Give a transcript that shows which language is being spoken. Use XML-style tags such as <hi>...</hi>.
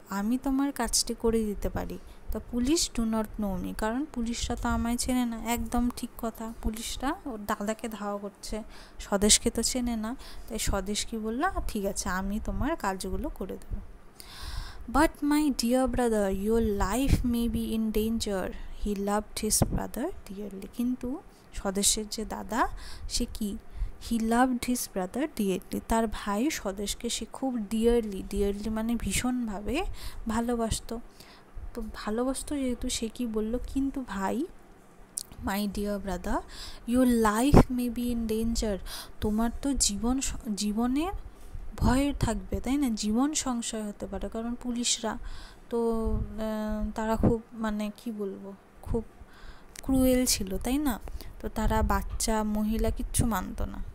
<bn>আমি তোমার কাজটি করে দিতে পারি।</bn> <en>The police do not know me.</en> <bn>কারণ পুলিশরা তো আমায় চেনে না। একদম ঠিক কথা, পুলিশরা ওর দাদাকে ধাওয়া করছে, স্বদেশকে তো চেনে না। তাই স্বদেশ কি বললো, ঠিক আছে আমি তোমার কাজগুলো করে দেবো।</bn> <en>But my dear brother, your life may be in danger. He loved his brother dearly.</en> <bn>কিন্তু স্বদেশের যে দাদা, সে কি,</bn> <en>he loved his brother dearly.</en> <bn>তার ভাই স্বদেশকে সে খুব ডিয়ারলি মানে ভীষণভাবে ভালোবাসতো। তো ভালোবাসতো যেহেতু, সে কি বললো, কিন্তু ভাই,</bn> <en>my dear brother, your life may be in danger,</en> <bn>তোমার তো জীবনের ভয় থাকবে, তাই না, জীবন সংশয় হতে পারে, কারণ পুলিশরা তো তারা খুব মানে কি বলবো, খুব ক্রুয়েল ছিল, তাই না, তো তারা বাচ্চা মহিলা কিচ্ছু মানতো না।</bn>